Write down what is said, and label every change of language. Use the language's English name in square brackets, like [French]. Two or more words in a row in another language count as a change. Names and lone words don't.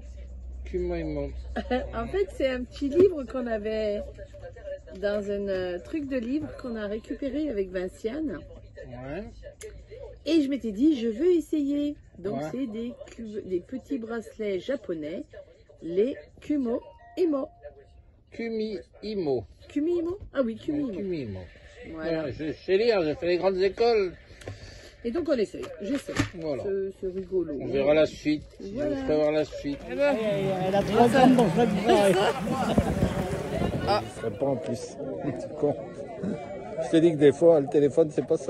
[French] Kumo-imo. En fait, c'est un petit livre qu'on avait dans un truc de livre qu'on a récupéré avec Vinciane. Ouais. Et je m'étais dit, je veux essayer. Donc, Ouais. c'est des petits bracelets japonais, les Kumo-imo. Kumi-imo. Kumi-imo? Ah oui, Kumi-imo. Kumi-imo. Voilà. Voilà, je sais lire, j'ai fait les grandes écoles. Et donc, on essaye. J'essaie. Voilà. C'est rigolo. On verra la suite. Voilà. Je vais voir la suite. Elle a 3 ans dans chaque pareil. Ah, ça pas en plus. C'est con. Je te dis que des fois, le téléphone, c'est pas ça.